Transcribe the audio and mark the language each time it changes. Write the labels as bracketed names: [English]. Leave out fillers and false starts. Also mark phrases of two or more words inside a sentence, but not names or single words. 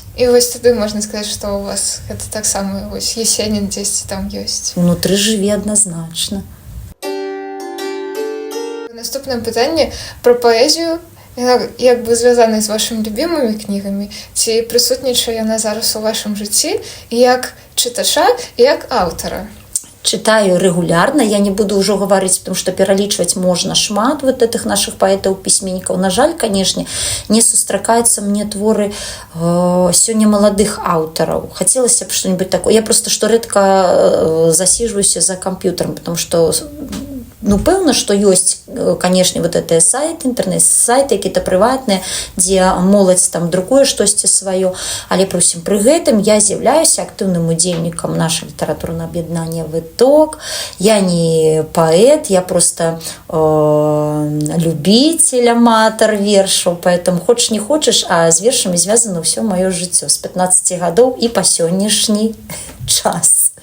[Belarusian] І вось тады можна сказаць, што у вас гэта таксама вось Есенін дзесьці там ёсць. Унутры жыве адназначна. Наступнае пытанне пра паэзію, як бы звязаная з вашымі любімымі кнігамі, ці прысутнічае яна зараз у вашым жыцці і як чытача, і як аўтара? [Russian] Читаю регулярно, я не буду ўжо гаварыць, [Belarusian] потому что пералічваць можна шмат [Russian] вот этих наших [Belarusian] паэтаў-пісьменнікаў. На жаль, конечно, не сустракаюцца мне творы сёння маладых аўтараў. Хацелася б [Russian] что-нибудь такое. [Belarusian] Я просто што рэдка засиживаюся за камп'ютарам, потому что ну, пэўна, што ёсць, канешне, вот гэтыя сайты, інтэрнэт-сайты, якія-то прыватныя, дзе моладзь там друкуе штосьці сваё, але пры ўсім пры гэтым я з'яўляюся актыўным удзельнікам нашага літаратурнага аб'яднання «Выток». Я не паэт, [Russian] я просто любитель, [Belarusian] аматар вершаў, поэтому хочаш не хочаш, а з вершамі звязана ўсё маё жыццё з 15 гадоў і па сённяшні час.